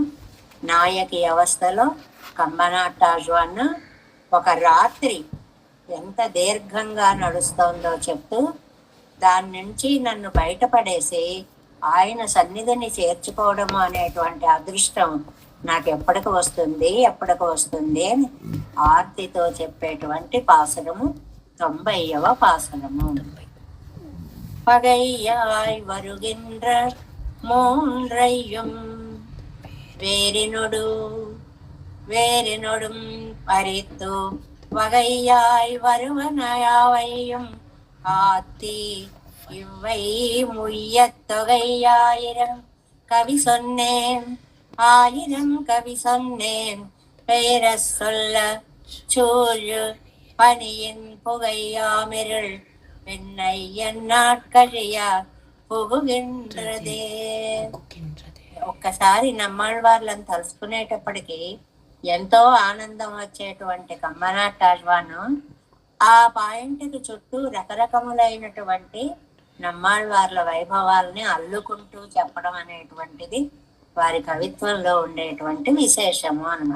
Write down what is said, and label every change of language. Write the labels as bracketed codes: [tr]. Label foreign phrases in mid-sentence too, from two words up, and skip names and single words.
[te] నాయకి అవస్థలో కంబనాటాశ్వాన్ ఒక రాత్రి ఎంత దీర్ఘంగా నడుస్తోందో చెప్తూ దాని నుంచి నన్ను బయటపడేసి ఆయన సన్నిధిని చేర్చుకోవడము అనేటువంటి అదృష్టం నాకు ఎప్పటికి వస్తుంది అని ఆర్తితో చెప్పేటువంటి పాసురము 90వ పాసురము. [ta] பகையாய் வருகின்ற மூன்றையும் வேறினொடும் பறித்து வகையாய் வருவனையாவையும் ஆத்தி இவ்வை முய்யத் தொகையாயிரம் கவி சொன்னேன் பெயர சொல்ல சூழு பனியின் புகையாமிருள் என்னை எந்நாட்கழியா పుగుగిండ్రదే. [te] ఒక్కసారి నమ్మాళ్వార్లను తలుసుకునేటప్పటికి ఎంతో ఆనందం వచ్చేటువంటి కంబనాటాశ్వాను ఆ పాయింట్కి చుట్టూ రకరకములైనటువంటి నమ్మాళ్వార్ల వైభవాల్ని అల్లుకుంటూ చెప్పడం అనేటువంటిది వారి కవిత్వంలో ఉండేటువంటి విశేషము అన్నమాట.